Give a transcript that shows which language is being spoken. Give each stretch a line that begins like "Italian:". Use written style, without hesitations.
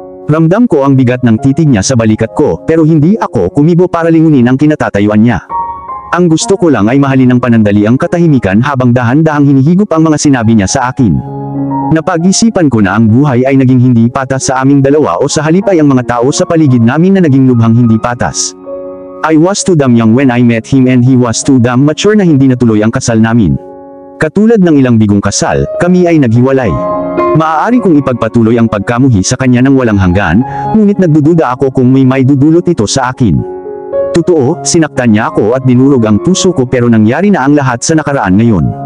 Filipino: Ramdam ko ang bigat ng titig niya sa balikat ko, pero hindi ako kumibo para lingunin ang kinatatayuan niya. Ang gusto ko lang ay mahalin ng panandali ang katahimikan habang dahan-dahang hinihigop ang mga sinabi niya sa akin. Napag-isipan ko na ang buhay ay naging hindi patas sa aming dalawa o sa halip ay ang mga tao sa paligid namin na naging lubhang hindi patas.
English: I was too damn young when I met him and he was too damn mature
Filipino: na hindi natuloy ang kasal namin. Katulad ng ilang bigong kasal, kami ay naghiwalay. Maaari kong ipagpatuloy ang pagkamuhi sa kanya ng walang hanggan, ngunit nagdududa ako kung may dudulot ito sa akin. Totoo, sinaktan niya ako at dinurog ang puso ko pero nangyari na ang lahat sa nakaraan ngayon.